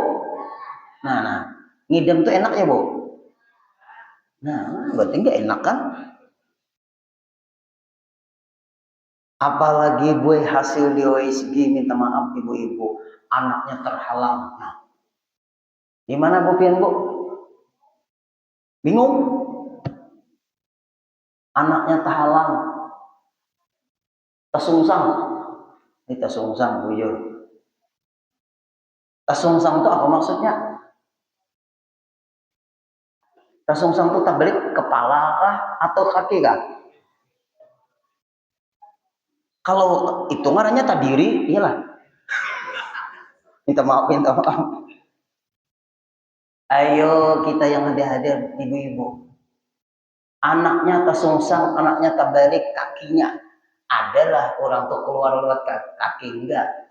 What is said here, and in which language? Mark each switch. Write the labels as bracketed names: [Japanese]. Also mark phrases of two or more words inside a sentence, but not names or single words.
[Indonesian] Nah, ngidam tuh enak ya Bu? Nah, berarti nggak enak kan? Apalagi Bu hasil di OSG, minta maaf ibu-ibu, anaknya terhalang. Nah, gimana Bu Pian Bu? Bingung? Anaknya terhalang, tersungsang. Ini tersungsang, bujur. Tersungsang itu apa maksudnya? Tersungsang itu terbalik kepala kah atau kaki kah? Kalau itu ngarannya tadiri, iyalah. Minta maaf. Ayo kita yang hadir-hadir, ibu-ibu. Anaknya tersungsang, anaknya terbalik kakinya. Adalah orang tuh keluar lewat kaki, enggak.